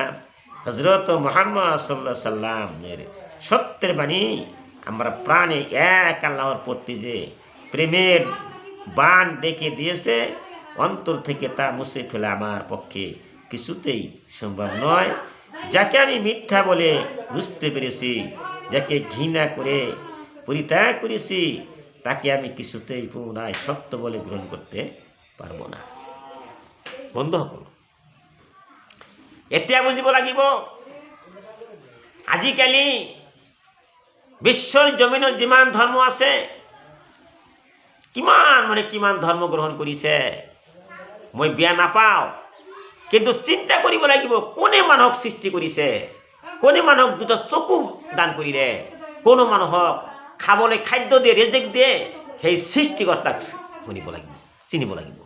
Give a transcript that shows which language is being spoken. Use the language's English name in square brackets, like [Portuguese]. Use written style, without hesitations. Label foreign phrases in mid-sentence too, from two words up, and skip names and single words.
[Bangla] হযরত মুহাম্মদ [Arabic] صلى الله عليه [Bangla] সাল্লামের সত্যের বাণী আমরা প্রাণে এক আল্লাহর প্রতি যে প্রেমের বাণ ডেকে দিয়েছে, অন্তর থেকে তা মুছে ফেলা আমার পক্ষে কিছুতেই সম্ভব নয়। যাকে আমি মিথ্যা বলে বুঝতে পেরেছি, যাকে ঘৃণা করে পরিত্যাগ করেছি, তাকে আমি কিছুতেই পুনরায় সত্য বলে গ্রহণ করতে পারবো না। [Assamese] বন্ধুসকল, এতিয়া বুজিব লাগিব, আজিকালি বিশ্বৰ জমিনত যিমান ধৰ্ম আছে, কিমান ধৰ্ম গ্ৰহণ কৰিছে মই বেয়া নাপাওঁ, কিন্তু চিন্তা কৰিব লাগিব কোনে মানুহক সৃষ্টি কৰিছে, কোনে মানুহক দুটা চকু দান কৰিলে, কোনো মানুহক খাবলৈ খাদ্য দিয়ে, ৰেজেক দিয়ে, সেই সৃষ্টিকৰ্তাক শুনিব লাগিব, চিনিব লাগিব।